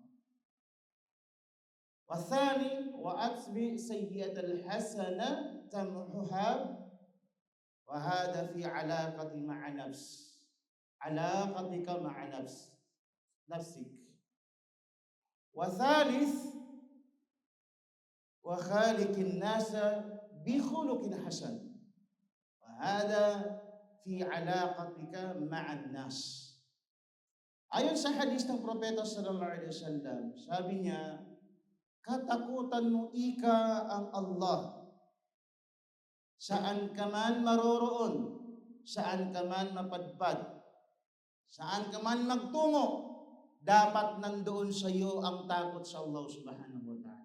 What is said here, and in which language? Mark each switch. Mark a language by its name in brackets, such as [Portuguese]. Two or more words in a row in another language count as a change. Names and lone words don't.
[Arabic] والثاني وأتبع سيئة الحسنة تمحها وهذا في علاقة مع علاقتك مع نفسك. وثالث وخالق الناس بخلق حسن وهذا في علاقتك مع الناس. [Filipino] Ayon sa hadith ng Propeta [Arabic] صلى الله عليه وسلم, [Filipino] sabi niya, katakutan mo ika ang Allah. Saan ka man maroroon, saan ka man mapadpad, saan ka man magtungo, dapat nandoon sa iyo ang takot sa Allah [Arabic] سبحانه وتعالى.